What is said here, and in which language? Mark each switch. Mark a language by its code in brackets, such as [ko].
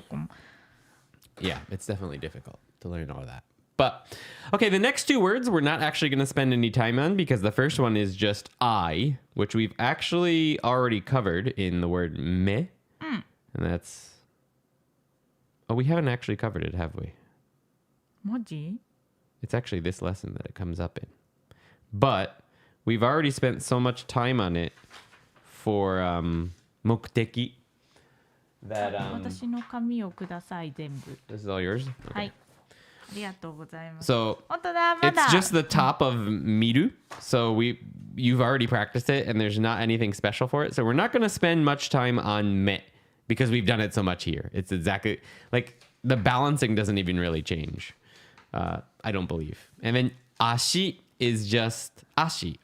[ja] そこも。 [en] Yeah, it's definitely difficult to learn all that. But, okay, the next two words we're not actually going to spend any time on because the first one is just I, which we've actually already covered in the word me. And that's... Oh, we haven't actually covered it, have we? [ja] マジ？ [en] It's actually this lesson that it comes up in. But we've already spent so much time on it for mokteki that... [ja] 私の紙をください全部。 [en] This is all yours? [ja] は [en] Okay. [ja] い。ありがとうございます。 [en] So... [ja] 本当だまだ。 [en] It's just the top of miru. So you've already practiced it and there's not anything special for it. So we're not going to spend much time on me because we've done it so much here. It's exactly like the balancing doesn't even really change. I don't believe. And then ashi is just ashi.